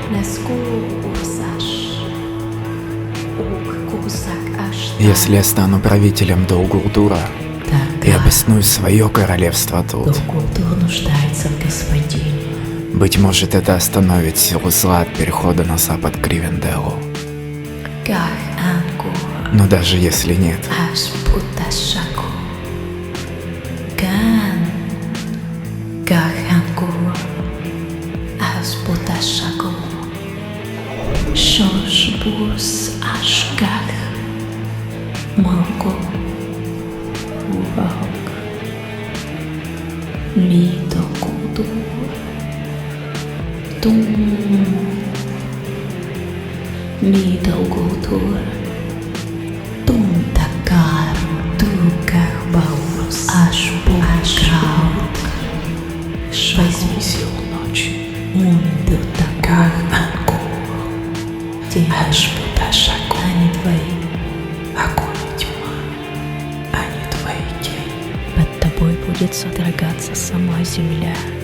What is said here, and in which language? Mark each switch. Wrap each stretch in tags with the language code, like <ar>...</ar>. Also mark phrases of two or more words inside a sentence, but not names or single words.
<ru>Если я стану правителем Дол-Гулдура, я обосную свое королевство тут. Дол-Гулдур нуждается в господине. Быть может, это остановит силу зла от перехода на запад к Ривенделлу. Но даже если нет, Шошбус Ашгах Малко Урак Лидо Куду Тум Лидо Куду Тум Такар Турках Баурус Ашбукаут Возьми силу ночи Унду Такар Ашбуташаку, они твои. Огонь и тьма, они твои тени. Под тобой будет содрогаться сама земля.</ru>